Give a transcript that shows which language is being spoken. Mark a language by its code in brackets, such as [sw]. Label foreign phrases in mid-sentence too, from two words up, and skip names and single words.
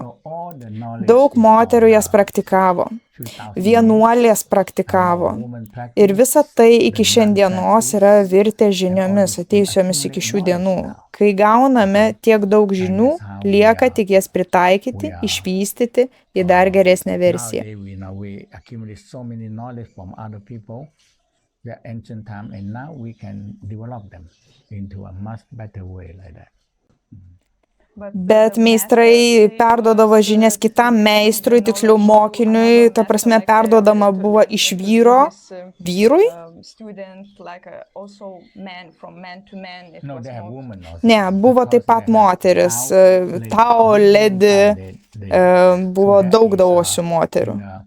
[lt] Daug moterų jas praktikavo, vienuolės praktikavo ir visa tai iki šiandienos yra virtę žiniomis atėjusiomis iki šių dienų. Kai gauname tiek daug žinių, lieka tik jas pritaikyti, išvystyti į dar geresnę versiją. [en] The ancient time, and now we can develop them into a much better way like that. [lt] Bet meistrai perduodavo žinias kitam meistrui, tiksliau mokiniui, ta prasme perduodama buvo iš vyro vyrui? Ne, buvo taip pat moteris, Tao Ledi, buvo daug daosių moterų.